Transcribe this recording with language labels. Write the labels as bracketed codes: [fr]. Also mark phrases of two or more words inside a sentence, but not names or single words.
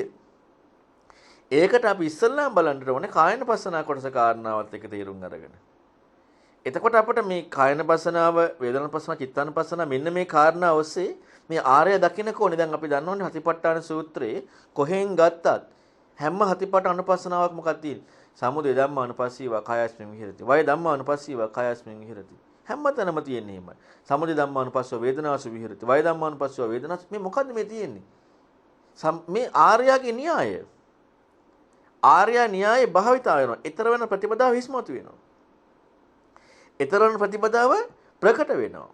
[si] ඒකට අපි ඉස්සල්ලාම බලන්න ඕනේ කායනපස්සනා කොටස කාරණාවත් එක්ක තේරුම් අරගෙන. එතකොට අපිට මේ කායනපස්සනාව, වේදනාපස්සනාව, චිත්තානපස්සනාව මෙන්න මේ කාරණා ඔස්සේ මේ ආර්ය දකින්න කොහොනේ දැන් අපි දන්නවනේ හතිපට්ඨාන සූත්‍රයේ කොහෙන් ගත්තත් හැම හතිපට්ඨාන අනුපස්සනාවක් මොකක්ද තියෙන්නේ? [pi] සමුදය ධම්මානුපස්සීව කායස්මින් විහෙරති. වය ධම්මානුපස්සීව කායස්මින් විහෙරති. [si] හැමතැනම තියෙන්නේ එහෙමයි. [pi] සමුදය ධම්මානුපස්සීව වේදනාසු විහෙරති. වය ධම්මානුපස්සීව වේදනාසු [si] මේ මොකද්ද මේ තියෙන්නේ? මේ ආර්යයාගේ න්‍යාය. ආර්ය න්‍යාය භාවිතා වෙනවා. ඊතර වෙන ප්‍රතිපදාව හිස්මතු වෙනවා. ඊතර වෙන ප්‍රතිපදාව ප්‍රකට වෙනවා.